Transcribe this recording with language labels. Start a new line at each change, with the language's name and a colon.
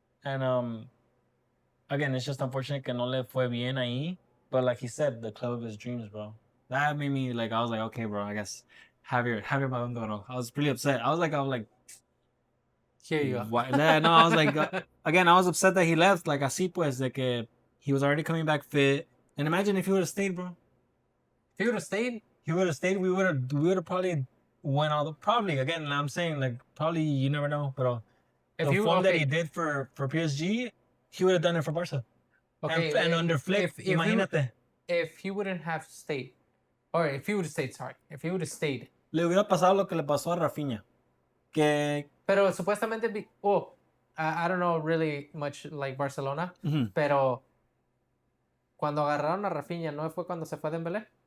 English: And again, it's just unfortunate
Spanish: que no le fue bien ahí.
English: But like he said, the club of his dreams, bro. That made me like, I was like, okay, bro, I guess have your Ballon d'Or. I was pretty upset. I was like, here you go. No, I was like, again, I was upset that he left. Like,
Spanish: así pues, de que
English: he was already coming back fit. And imagine if he would have stayed, bro. If he would have stayed, we would have probably won all the. Probably, again, I'm saying, like, probably, you never know. But the form that he did for PSG, he would have done it for Barca. Okay. And under Flick, imagínate. If he wouldn't have stayed, or if he would have stayed,
Spanish: le hubiera pasado lo que le pasó a Rafinha. Pero supuestamente,
English: I don't know really much like Barcelona,
Spanish: pero cuando agarraron a Rafinha, ¿no fue cuando se fue Dembélé?